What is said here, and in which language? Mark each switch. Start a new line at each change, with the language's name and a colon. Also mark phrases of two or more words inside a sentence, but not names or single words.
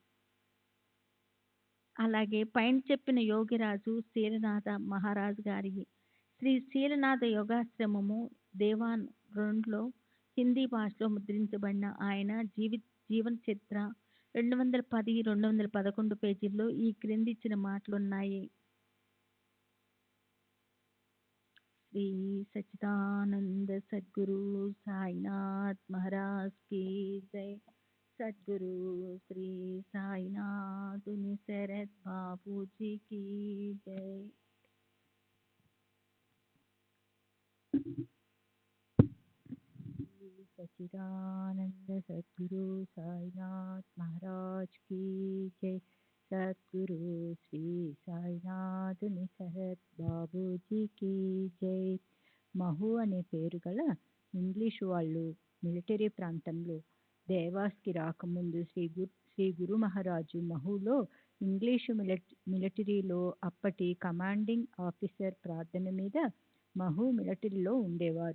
Telugu: అలాగే పైన చెప్పిన యోగిరాజు శీలనాథ మహారాజు గారి శ్రీ శీలనాథ యోగాశ్రమము దేవాన్ 2లో హిందీ భాషలో ముద్రించబడిన ఆయన జీవన చరిత్ర 210-211 పేజీల్లో ఈ క్రింది ఇచ్చిన మాటలున్నాయి.
Hindi: श्री सच्चिदानंद सद्गुरु साईनाथ महाराज की जय। सद्गुरु श्री साईनाथ शरद बाबू जी की जय। सच्चिदानंद सद्गुरु साईनाथ महाराज की जय। सद्गुरु श्री
Telugu: సాయినాథ్ శరత్ బాబూజీకి జై. మహు అనే పేరు గల ఇంగ్లీషు వాళ్ళు మిలిటరీ ప్రాంతంలో దేవాస్కి రాకముందు శ్రీ గురు మహారాజు మహులో ఇంగ్లీషు మిలిటరీలో అప్పటి కమాండింగ్ ఆఫీసర్ ప్రార్థన మీద మహు మిలిటరీలో ఉండేవారు.